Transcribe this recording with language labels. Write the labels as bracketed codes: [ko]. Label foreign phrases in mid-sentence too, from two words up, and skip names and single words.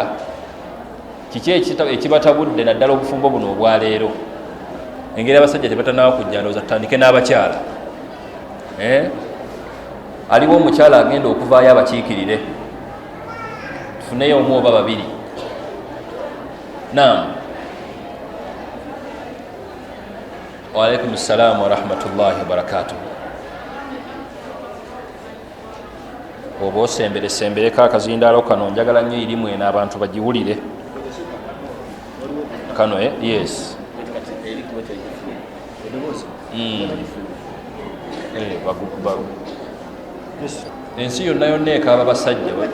[lg] Kiki ekibatabudde naddala obufumbo buno obwa leero? Engeri abasajja tebatanaba kujja, ndowooza tutandike n'abakyala. Aliwo omukyala agenda okuvaayo abakiikirire, tufuneyo omu oba babiri. Naam. [ar] وعليكم السلام ورحمة الله وبركاته. [lg] Oba osembereko akazindaalo kano njagala nnyo irimu eno abantu bagiwulire kano. Yes. Ensi yonna yonna ekaaba basajja.